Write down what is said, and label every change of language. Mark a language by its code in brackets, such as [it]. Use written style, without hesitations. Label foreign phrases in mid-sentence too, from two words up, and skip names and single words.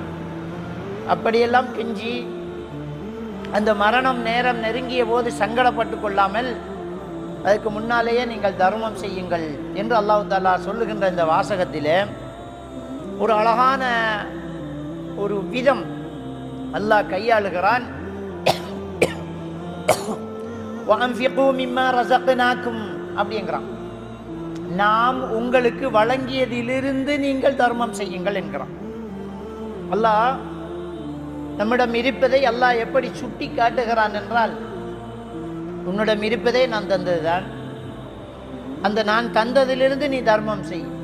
[ta] அப்படியெல்லாம் கெஞ்சி அந்த மரணம் நேரம் நெருங்கிய போது சங்கடப்பட்டு கொள்ளாமல் அதுக்கு முன்னாலேயே நீங்கள் தர்மம் செய்யுங்கள் என்று அல்லாஹ் தஆலா சொல்லுகின்ற இந்த வாசகத்திலே ஒரு அழகான ஒரு விதம் அல்லாஹ் கையாளுகிறான். [ar] وَأَنْفِقُوا مِمَّا رَزَقْنَاكُمْ [ta] அப்படிங்கிறான். நாம் உங்களுக்கு வழங்கியதிலிருந்து நீங்கள் தர்மம் செய்யுங்கள் என்கிறான். அல்லாஹ் நம்மிடம் இருப்பதை அல்லாஹ் எப்படி சுட்டி காட்டுகிறான் என்றால், உன்னிடம் இருப்பதை நான் தந்ததுதான், அந்த நான் தந்ததிலிருந்து நீ தர்மம் செய்.